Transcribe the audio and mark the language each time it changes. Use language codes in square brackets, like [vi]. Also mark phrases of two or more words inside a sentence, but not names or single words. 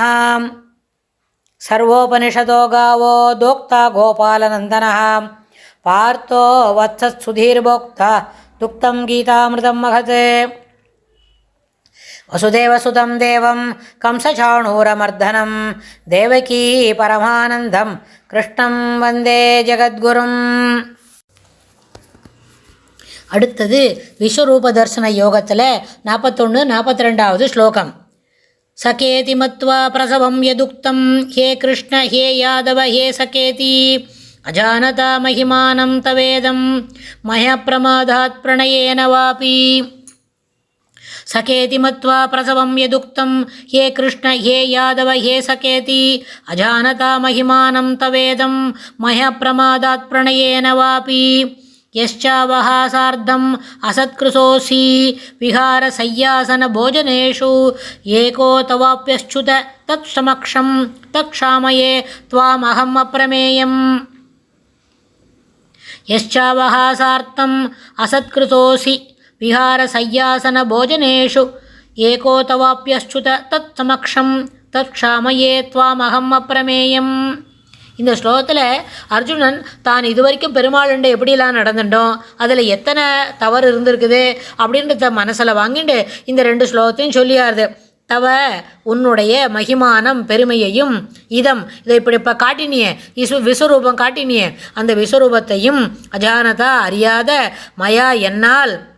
[sa] सर्वोपनिषदो गावो दोक्ता गोपालनन्दनः पार्थो वत्सत्सुधीर्भोक्ता दुक्तं गीतामृतं महत्। वसुदेवसुतं देवं कंसचाणूरमर्दनं देवकी परमानन्दं कृष्णं वन्दे जगद्गुरुम्। [ta] அடுத்தது விஸ்வரூப தர்சன யோகத்தில் 41-42வது ஸ்லோகம். [sa] सखेति मत्वा प्रसभं यदुक्तं हे कृष्ण हे यादव हे सखेति अजानता महिमानं तवेदं मया प्रमादात् प्रणयेन वापि. सखेति मत्वा प्रसभं यदुक्तं हे कृष्ण हे यादव हे सखेति अजानता महिमानं तवेदं मया प्रमादात् प्रणयेन वापि. यश्चावहासार्धम् असत्कृतोऽसि विहारसय्यासनभोजनेषु एको तवाप्यश्च्युत तत्समक्षं तत्क्षामये त्वामहम् अप्रमेयम्. यश्चावहासार्थम् असत्कृतोऽसि विहारसय्यासनभोजनेषु एको तवाप्यश्च्युत तत्समक्षं तत्क्षामये त्वामहम् अप्रमेयम्. [ta] இந்த ஸ்லோகத்தில் அர்ஜுனன் தான் இதுவரைக்கும் பெருமாளுண்ட எப்படிலாம் நடந்துட்டோம், அதில் எத்தனை தவறு இருந்திருக்குது அப்படின்றத மனசில் வாங்கிட்டு இந்த 2 ஸ்லோகத்தையும் சொல்லியாருது. தவ உன்னுடைய மகிமானம் பெருமையையும் இதை இப்படி இப்போ காட்டினியே விஸ்வரூபம் காட்டினியே அந்த விஸ்வரூபத்தையும் அஜானதா அறியாத மயா என்னால்